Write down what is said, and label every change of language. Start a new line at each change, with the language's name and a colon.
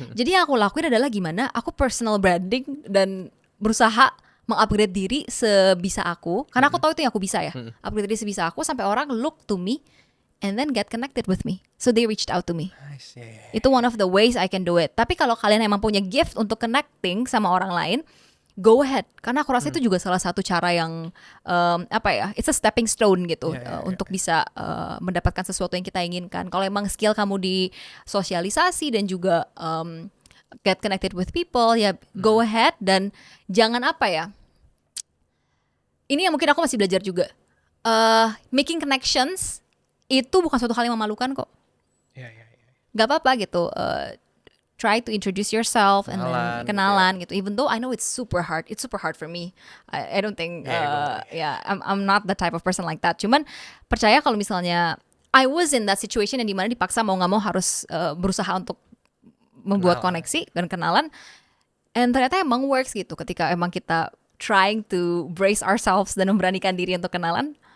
Indonesian: Jadi yang aku lakuin adalah gimana aku personal branding dan berusaha mengupgrade diri sebisa aku, karena aku tahu itu yang aku bisa ya. Upgrade diri sebisa aku sampai orang look to me
English: and then get connected with me. So they reached out to me. Nice, yeah. Itu one of the ways I can do it.
Indonesian: Tapi kalau kalian emang punya gift untuk connecting sama orang lain, go ahead. Karena aku rasa itu juga salah satu cara yang it's a stepping stone gitu untuk bisa mendapatkan sesuatu yang kita inginkan. Kalau emang skill kamu di sosialisasi dan juga get connected with people, ya go ahead. Dan jangan ini yang mungkin aku masih belajar juga. Making connections itu bukan suatu hal yang memalukan kok. Gak apa-apa gitu.
English: Try to introduce yourself and then kenalan gitu. Even though I know it's super hard for me. I don't think I'm not the type of person like that.
Indonesian: Cuman percaya kalau misalnya I was in that situation yang dimana dipaksa mau nggak mau harus berusaha untuk membuat koneksi dan kenalan. And ternyata emang works gitu. Ketika emang kita trying to brace ourselves dan memberanikan diri untuk kenalan.